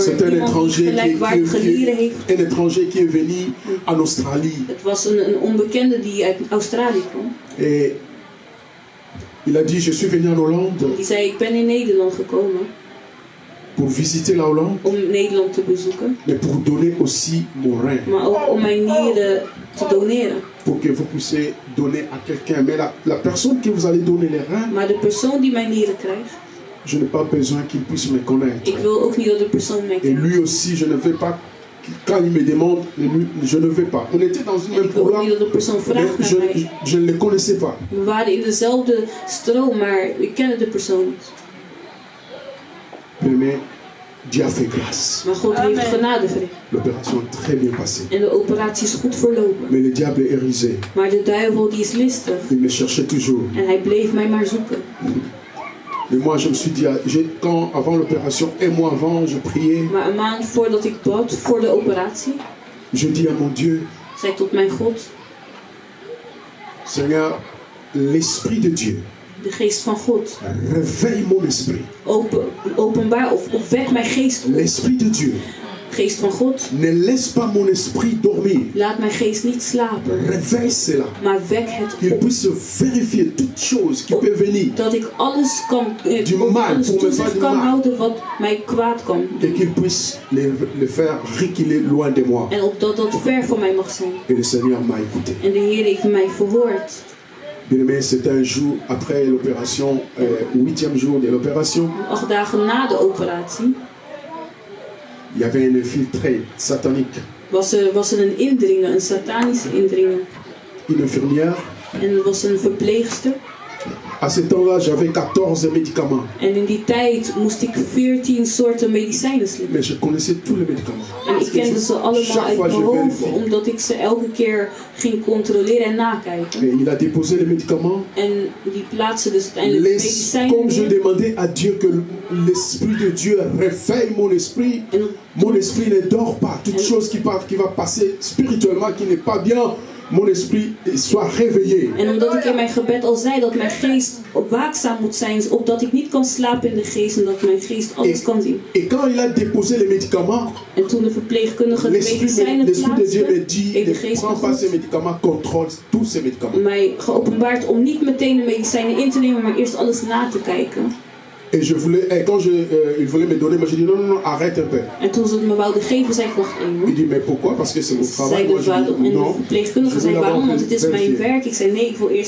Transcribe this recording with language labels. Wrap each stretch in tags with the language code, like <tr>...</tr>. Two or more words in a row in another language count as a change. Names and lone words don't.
<fr>C'est un</fr> <nl>iemand die gelijkwaardige nieren heeft.</nl> <fr>un étranger qui est venu en Australie.</fr> <nl>Het was een onbekende die uit Australië kwam.</nl> <fr>Et il a dit, je suis venu en Hollande</fr> <nl>Die zei, ik ben in Nederland gekomen</nl> <fr>pour visiter la Hollande,</fr> <nl>om Nederland te bezoeken.</nl> <fr>mais pour donner aussi mon rein,</fr> <nl>Maar ook om mijn nieren te doneren.</nl> <fr>pour que vous puissiez donner à quelqu'un. Mais la personne que vous allez donner les reins,</fr> <nl>Maar de persoon die mijn nieren krijgt,</nl> <fr>je n'ai pas besoin qu'il puisse me connaître.</fr> <nl>ik wil ook niet dat de persoon mij</nl> <fr>Et</fr> <nl>kent.</nl> <fr>lui aussi, je ne veux pas, quand il me demande, je ne veux pas. On était dans une</fr> <nl>En</nl> <fr>même</fr> <nl>ik wil ook</nl> <fr>programme,</fr> <nl>niet dat de persoon</nl> <fr>mais</fr> <nl>vraagt naar mij.</nl> <fr>je ne le connaissais pas.</fr> <nl>We waren in dezelfde stroom, maar ik kende de persoon niet.</nl> <fr>Mais Dieu a fait grâce.</fr> <nl>Maar God heeft genade verleend.</nl> <fr>L'opération est très bien passée.</fr> <nl>En de operatie is goed verlopen.</nl> <fr>Mais le diable est rusé.</fr> <nl>Maar de duivel die is listig.</nl> <fr>Il me cherchait toujours.</fr> <nl>En hij bleef mij maar zoeken.</nl> <fr>Mais moi, je me suis dit, quand avant l'opération, un mois avant, je priais.</fr> <nl>Maar een maand voordat ik bad, voor de operatie,</nl> <fr>Je dis à mon Dieu,</fr> <nl>zei ik tot mijn God,</nl> <fr>Seigneur, l'Esprit de Dieu,</fr> <nl>de geest van God,</nl> <fr>réveille mon esprit.</fr> <nl>openbaar of wek mijn geest op.</nl> <fr>L'Esprit de Dieu,</fr> <nl>Geest van God,</nl> <fr>ne laisse pas mon esprit dormir.</fr> <nl>laat mijn geest niet slapen,</nl> <fr>Réveille cela.</fr> <nl>maar wek het</nl> <fr>Qu'il</fr> <nl>op.</nl> <fr>puisse vérifier toute chose qui peut venir.</fr> <nl>Dat ik alles kan,</nl> <fr>Du mal,</fr> <nl>alles</nl> <fr>pour me</fr> <nl>toezicht</nl> <fr>faire du</fr> <nl>kan</nl> <fr>mal.</fr> <nl>houden wat mij kwaad kan</nl> <fr>Et</fr> <nl>doen.</nl> <fr>qu'il puisse le faire reculer loin de moi.</fr> <nl>En opdat dat ver van mij mag zijn.</nl> <fr>Et le Seigneur m'a écouté.</fr> <nl>En de Heer heeft mij verhoord.</nl> <fr>Bien-aimé, c'était un jour après l'opération, 8e jour de l'opération.</fr> <nl>8 dagen na de operatie</nl> <fr>Il y avait un infiltré satanique.</fr> <nl>was er een indringer, een satanische indringer.</nl> <fr>Une infirmière.</fr> <nl>En er was een verpleegster.</nl> <fr>À ce temps-là, j'avais 14 médicaments.</fr> <nl>En in die tijd moest ik 14 soorten medicijnen slikken.</nl> <fr>Mais je connaissais tous les médicaments.</fr> <nl>En ik kende ze allemaal</nl> <fr>Chaque</fr> <nl>uit</nl> <fr>fois</fr> <nl>mijn</nl> <fr>je</fr> <nl>hoofd,</nl> <fr>vérifie.</fr> <nl>omdat ik ze elke keer ging controleren en nakijken.</nl> <fr>Et il a déposé les médicaments.</fr> <nl>En die plaatste dus uiteindelijk de medicijnen</nl> <fr>Comme je</fr> <nl>neer.</nl> <fr>demandais à Dieu que l'Esprit de Dieu réveille mon esprit, mon esprit ne dort pas. Toute chose qui va passer spirituellement, qui n'est pas bien, mon esprit soit réveillé.</fr> <nl>En omdat ik in mijn gebed al zei dat mijn geest waakzaam moet zijn, opdat ik niet kan slapen in de geest en dat mijn geest alles kan zien.</nl> <fr>Et quand il a déposé les médicaments,</fr> <nl>En toen de verpleegkundige de medicijnen</nl> <fr>l'Esprit de Dieu me</fr> <nl>plaatste,</nl> <fr>dit,</fr> <nl>heeft de</nl> <fr>ne</fr> <nl>geest</nl> <fr>prends</fr> <nl>van</nl> <fr>pas ces</fr> <nl>God</nl> <fr>médicaments, contrôle tous ces médicaments.</fr> <nl>mij geopenbaard om niet meteen de medicijnen in te nemen, maar eerst alles na te kijken.</nl> <fr>Et je voulais, et quand il voulait me donner, moi j'ai dit non, arrête un peu.</fr> <nl>En toen ze het me wouden geven, zei ik wacht</nl> <fr>Il</fr> <nl>even.</nl> <fr>dit mais pourquoi? Parce que c'est mon travail.</fr> <nl>Zei</nl> <fr>Moi</fr> <nl>de</nl> <fr>je</fr> <nl>vader</nl> <fr>dis</fr> <nl>en de</nl> <fr>non.</fr> <nl>verpleegkundige</nl> <fr>Je</fr> <nl>zei</nl> <fr>veux</fr> <nl>waarom,</nl> <fr>d'abord</fr> <nl>want het is mijn</nl> <fr>vérifier.</fr> <nl>werk. Ik zei nee, ik wil eerst</nl>